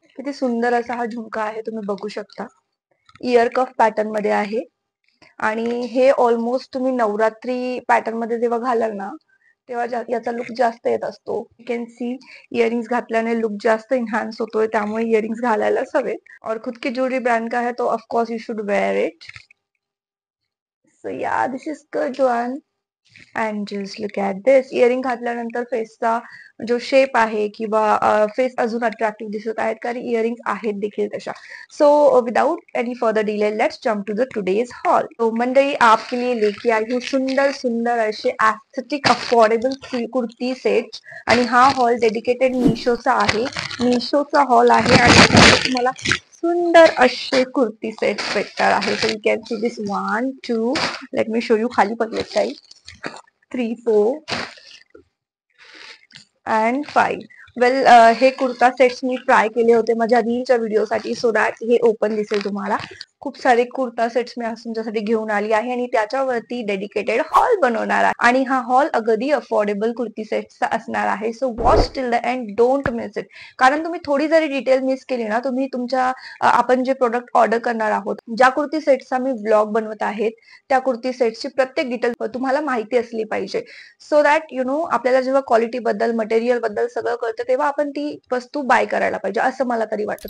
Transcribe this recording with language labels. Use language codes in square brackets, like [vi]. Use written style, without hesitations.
[mr] किती सुंदर असा हा झुमका आहे, तुम्ही बघू शकता. इयर कफ पॅटर्न मध्ये आहे आणि हे ऑलमोस्ट तुम्ही नवरात्री पॅटर्न मध्ये जेव्हा घालाल ना तेव्हा याचा लुक जास्त येत असतो. [en] you can see [mr] इयरिंग्स घातल्याने लुक जास्त इन्हान्स होतोय, त्यामुळे इयरिंग्स घालायलाच हवे. [hi] और खुद की ज्वेलरी ब्रांड का है तो [en] Of course you should wear it. So yeah this is good one. And just look at this. [mr] Earring घातल्यानंतर फेसचा जो शेप आहे किंवा फेस अजून अट्रॅक्टिव्ह दिसत आहेत, कारण इयरिंग्स आहेत देखील तशा. [en] So without any further delay let's jump to the today's haul. [hi] तो मंडळी आपके लिए लेके आई हूँ [mr] सुंदर सुंदर असे [hi] एस्थेटिक अफोर्डेबल कुर्ती सेट्स. [mr] आणि हा हॉल डेडिकेटेड मीशोचा आहे. मीशोचा हॉल आहे आणि तुम्हाला सुंदर असे कुर्ती सेट्स भेटणार आहे. [en] So you can see this 1 2. Let me show you [mr] खाली पडले काही [en] 3 4 and 5. [mr] वेल हे कुर्ता सेट्स मी ट्राय केले होते माझ्या रीलच्या व्हिडिओसाठी, सो दॅट हे ओपन दिसेल तुम्हाला. खूप सारे कुर्ता सेट्स मी आज तुमच्यासाठी घेऊन आली आहे आणि त्याच्यावरती डेडिकेटेड हॉल बनवणार आहे. आणि हा हॉल अगदी अफोर्डेबल कुर्ती सेट्सचा असणार आहे. [en] So watch till the end, don't miss it. [mr] कारण तुम्ही थोडी जरी डिटेल मिस केली ना, तुम्ही तुमच्या आपण जे प्रोडक्ट ऑर्डर करणार आहोत, ज्या कुर्ती सेट्सचा मी ब्लॉग बनवत आहेत त्या कुर्ती सेट्सची प्रत्येक डिटेल तुम्हाला माहिती असली पाहिजे. [en] so that you know [mr] आपल्याला जेव्हा क्वालिटी बद्दल, मटेरियल बद्दल सगळं कळतं तेव्हा आपण ती वस्तू बाय करायला पाहिजे, असं मला तरी वाटतं.